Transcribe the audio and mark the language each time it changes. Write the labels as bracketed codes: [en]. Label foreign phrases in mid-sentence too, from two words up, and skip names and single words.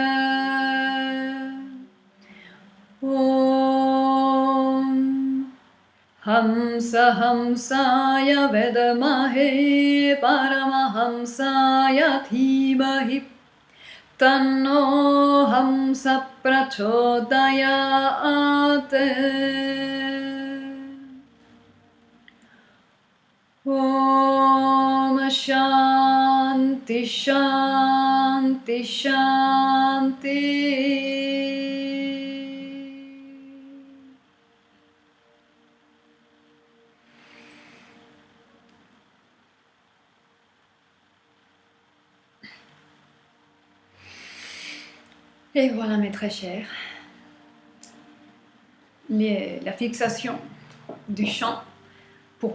[sa] Om Hamsa Hamsaya Vedamahe Paramahamsaya Dhimahi Tanno hamsa prachodayate. Om Shanti Shanti Shanti. [fr] Et voilà mes très chers, la fixation du chant pour